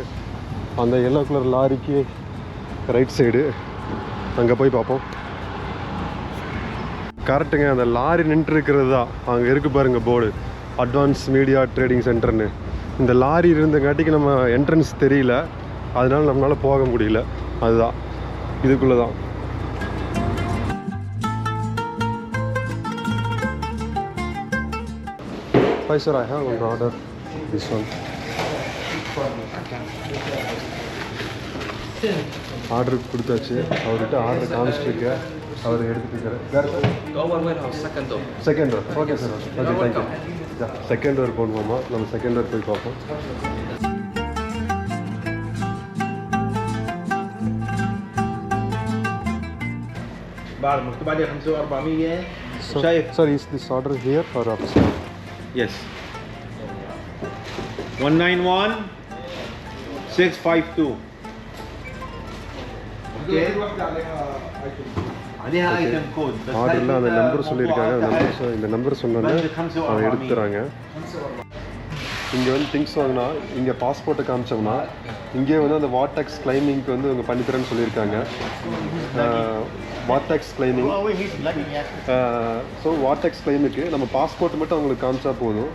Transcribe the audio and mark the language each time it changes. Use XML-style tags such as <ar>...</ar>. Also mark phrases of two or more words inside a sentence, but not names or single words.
<ta>அந்த</ta> <en>yellow color</en> <ta>லாரிக்கு</ta> <en>right side,</en> <ta>அங்கே போய் பார்ப்போம். கரெக்டுங்க, அந்த லாரி நின்றுருக்கிறது தான். அங்கே இருக்குது பாருங்கள் போர்டு, அட்வான்ஸ் மீடியா ட்ரேடிங் சென்டர்னு. இந்த லாரி இருந்தங்காட்டிக்கு நம்ம என்ட்ரன்ஸ் தெரியல, அதனால நம்மளால் போக முடியல. அதுதான், இதுக்குள்ளே தான்.</ta> <en>Hi sir, I have one order. This one.</en> <ta>ஆர்டர் கொடுத்தாச்சு. அவர்கிட்ட ஆர்டர் காமிச்சிட்டு அவர் எடுத்துட்டு</ta> <en>second door. okay sir, okay, thank you. second door</en> <ta>போகணுமாம்மா, நம்ம</ta> <en>second door</en> <ta>போய் பார்ப்போம்.</ta> <ar>بعد مكتوب عليه 5400.</ar> <en>شايف sir, is this order here or upstairs? Yes. 191652. Okay. عليها item code.</en> <ta>ஆர்டரில் அந்த நம்பர் சொல்லியிருக்காங்க. இந்த நம்பர் சொன்னோன்னே அதை எடுத்துறாங்க. இங்கே வந்து திங்ஸ் வாங்கினா இங்கே பாஸ்போர்ட்டை காமிச்சோம்னா இங்கே வந்து அந்த</ta> <en>VAT tax claiming</en> <ta>வந்து அவங்க பண்ணித்தரேன்னு சொல்லியிருக்காங்க.</ta> <en>VAT tax claiming. so VAT tax claim</en> <ta>நம்ம பாஸ்போர்ட் மட்டும் அவங்களுக்கு காமிச்சா போதும்.</ta>